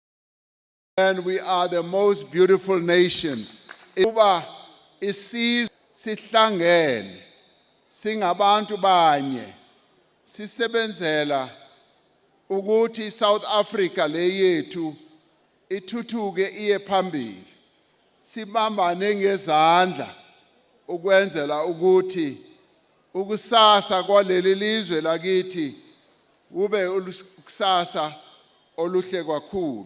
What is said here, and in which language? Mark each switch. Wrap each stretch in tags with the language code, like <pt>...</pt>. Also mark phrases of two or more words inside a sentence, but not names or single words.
<en>And we are the most beautiful nation.</en> <zu>Cuba is seized sihlangene singabantu banye sisebenzela ukuthi South Africa le yethu ithuthuke iye phambili sibambane ngezandla ukwenzela ukuthi ukusasa kwaleli lizwe lakithi kube ukusasa oluhle kakhulu.</zu>